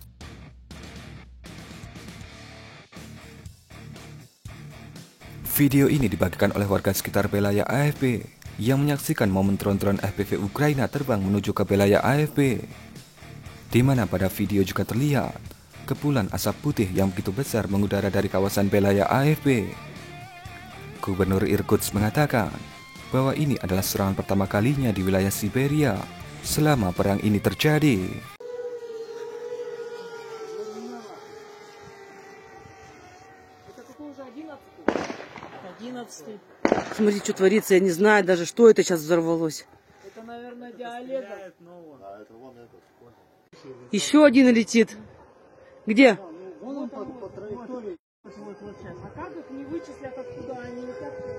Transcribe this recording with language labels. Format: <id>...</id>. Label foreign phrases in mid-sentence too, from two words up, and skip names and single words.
<id>Video ini dibagikan oleh warga sekitar wilayah AFP yang menyaksikan momen drone-drone FPV Ukraina terbang menuju ke wilayah AFP, di mana pada video juga terlihat kepulan asap putih yang begitu besar mengudara dari kawasan wilayah AFP. Gubernur Irkutsk mengatakan bahwa ini adalah serangan pertama kalinya di wilayah Siberia selama perang ini terjadi.</id> <ru>Смотри, что творится, я не знаю даже, что это сейчас взорвалось. Это, наверное, диалектор. Еще один летит. Где? Вон он по траектории. А как их не вычислят, откуда они летят?</ru>